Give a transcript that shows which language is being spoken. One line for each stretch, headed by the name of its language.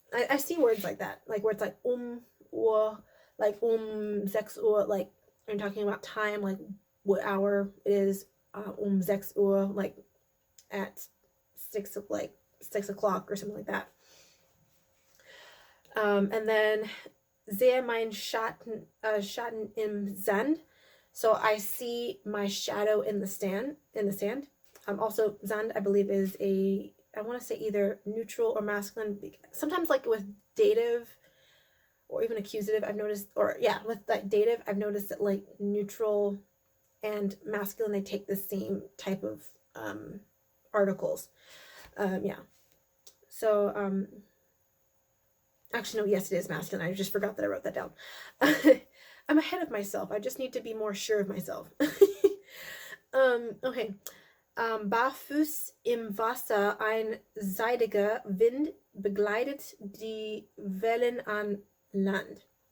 English: I see words like that, like where it's like or like 6 Uhr, like I'm talking about time, like what hour it is, 6 Uhr, like at 6 o'clock or something like that. And then
German: sehe mein Schatten im Sand.
English: So I see my shadow in the sand. Also, Sand, I believe, is I want to say either neutral or masculine. Sometimes, like with dative or even accusative, I've noticed, with that dative, I've noticed that like neutral and masculine, they take the same type of articles. So, actually, no, yes, it is masculine. I just forgot that I wrote that down. I'm ahead of myself. I just need to be more sure of myself. Okay.
German: Barfuß im Wasser, ein seidiger Wind begleitet die Wellen an Land.